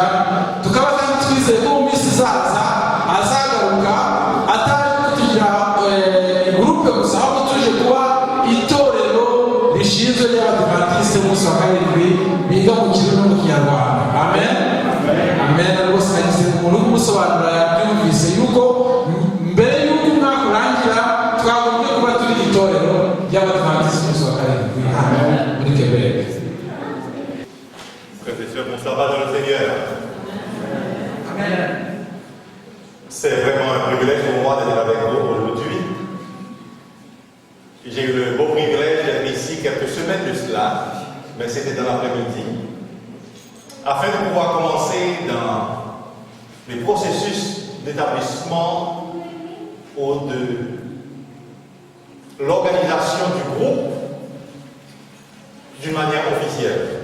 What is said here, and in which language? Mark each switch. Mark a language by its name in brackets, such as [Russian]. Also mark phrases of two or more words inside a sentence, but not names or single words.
[Kinyarwanda] Tukaba kandi twizeye ko mu minsi izaza azagaruka ataje kutugira gurupe gusa, ahubwo tuje kuba itorero rishinzwe ry'Abadivantisite b'umunsi wa karindwi biga mu Kirundi no mu Kinyarwanda. Amen. Amen. Rwose nagize umuntu w'umusobanura yabyumvise yuko mbere y'uko umwaka urangira twagombye kuba turi itorero ry'Abadivantisite b'umunsi wa karindwi hano muri Quebec. [French] Frères et sœurs, mon sabbat dans le Seigneur. C'est vraiment un privilège pour moi d'être avec vous aujourd'hui. J'ai eu le beau privilège d'être ici quelques semaines de cela, mais c'était dans l'après-midi, afin de pouvoir commencer dans les processus d'établissement ou de l'organisation du groupe d'une manière officielle.